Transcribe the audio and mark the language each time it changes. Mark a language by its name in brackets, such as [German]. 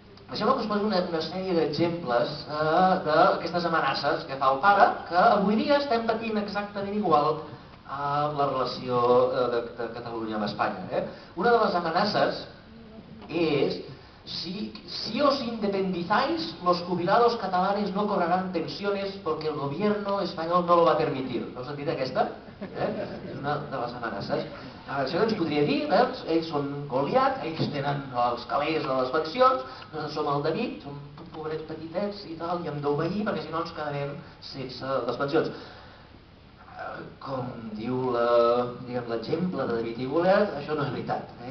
[Catalan] Deixeu-me que us posi una sèrie d'exemples d'aquestes amenaces que fa el pare, que avui dia estem patint exactament igual amb la relació de Catalunya amb Espanya. [Spanish] Una de les amenaces és: si os independizáis, los jubilados catalanes no cobrarán pensiones porque el gobierno español no lo va a permitir. [Catalan] No heu sentit aquesta? És una de les amenaces. Això ens podria dir, ells són Goliat, ells tenen els calés de les pensions, nosaltres som el David, som pobrets petitets i tal, i hem d'obeir perquè si no ens quedarem sense les pensions. Com diu l'exemple de David i Goliat, això no és veritat.